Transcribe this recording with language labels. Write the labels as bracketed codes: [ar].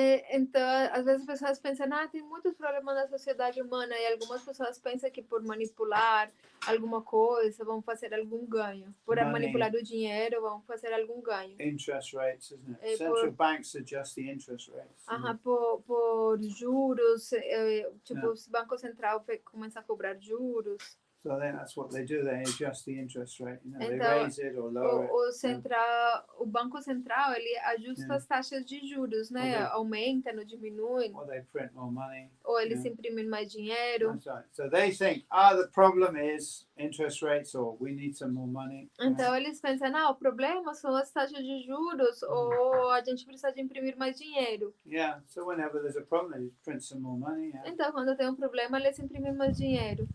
[pt] Então, às vezes as pessoas pensam, tem muitos problemas na sociedade humana, e algumas pessoas pensam que por manipular alguma coisa vão fazer algum ganho. Por manipular o dinheiro vão fazer algum ganho. [en] Interest rates, isn't it? Central banks adjust the interest rates. [pt] Por juros, tipo, o Banco Central começa a cobrar juros. [en] So then that's what they do. They adjust the interest rate. They raise it or lower it. [pt] O Banco Central, ele ajusta as taxas de juros, né? Aumenta, não diminui. [en] Or they print more money. [pt] Ou eles imprimem mais dinheiro. [en] That's right. So they think, the problem is interest rates, or we need some more money. [pt] Então eles pensam, o problema são as taxas de juros, ou a gente precisa de imprimir mais dinheiro. [en] Yeah. So whenever there's a problem, they print some more money. Yeah. [pt] Então quando tem problema, eles imprimem mais dinheiro.